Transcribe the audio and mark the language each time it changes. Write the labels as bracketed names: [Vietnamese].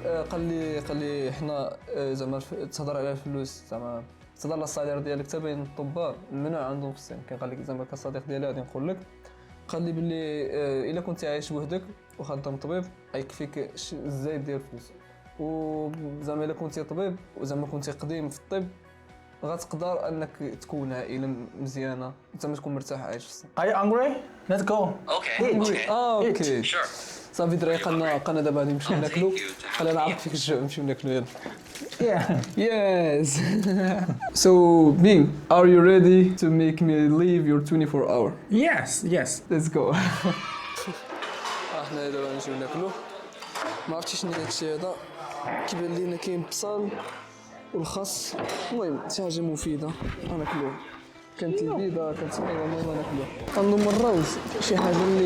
[Arabic] قال لي حنا زعما تهضر على الفلوس زعما تهضر على الصالير ديالك حتى بين الطباء المنع عندهم في الصين كان قال لك زعما كصديق ديالي غادي نقول لك قال لي باللي الا كنت عايش بوحدك وخدام طبيب غيكفيك الزايد ديال الفلوس وزعما الا كنتي طبيب وزعما كنتي قديم في الطب غتقدر انك تكون عائله مزيانه زعما تكون مرتاح عايش في الصين. [English] Are you hungry? Let's go. Okay. Okay Sure. [Arabic] صافي دراري قلنا دابا غادي نمشيو ناكلو قال انا عرفت فيك الجوع نمشيو ناكلو يلا [English] Yes. So, Bing, are you ready to make me leave your 24 hour? Yes. Let's go. [Arabic] احنا دابا نمشيو ناكلو ما عرفتش شنو داكشي هذا كيبان لينا كاين بصل والخس المهم شي حاجه مفيده غناكلوها كانت البيضه كانت المهم ناكلوها كنظن الروز شي حاجه